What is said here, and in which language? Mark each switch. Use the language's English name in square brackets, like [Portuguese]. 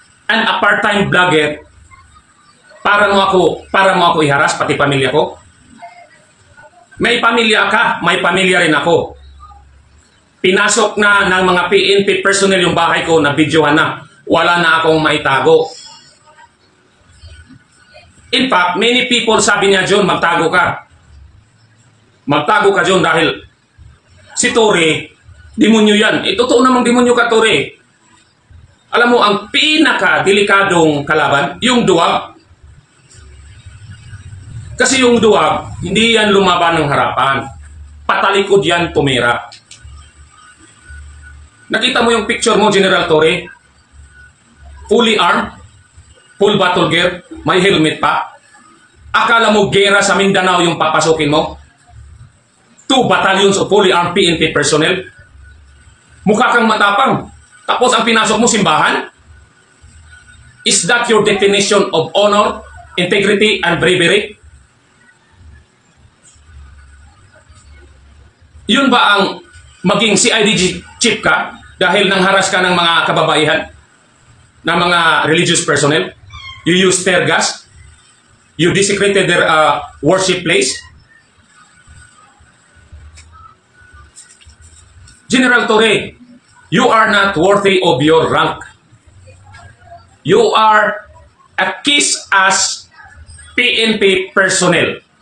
[English] and a part-time vlogger [Filipino] para mo ako iharas, pati pamilya ko? May pamilya ka, may pamilya rin ako. Pinasok na ng mga PNP personnel yung bahay ko na videohan na. Wala na akong maitago. [English] In fact, many people [Filipino] sabi niya, John, magtago ka. Magtago ka, John, dahil si Tory, demonyo yan. Totoo namang demonyo ka, Tory. Alam mo, ang pinaka-delikadong kalaban, yung duwag. Kasi yung duwag, hindi yan lumaban ng harapan. Patalikod yan, tumira. Nakita mo yung picture mo, General Tory? [English] Fully armed, full battle gear, [Filipino] may helmet pa. Akala mo gera sa Mindanao yung papasukin mo? [English] 2 battalions of fully armed PNP personnel. [Filipino] Mukha kang matapang. Tapos ang pinasok mo simbahan? [English] Is that your definition of honor, integrity, and bravery? [Filipino] Yun ba ang maging CIDG chief ka dahil nangharas ka ng mga kababaihan, ng mga religious personnel? [English] You used tear gas? You desecrated their worship place? General Tory, you are not worthy of your rank. You are a kiss-ass PNP personnel.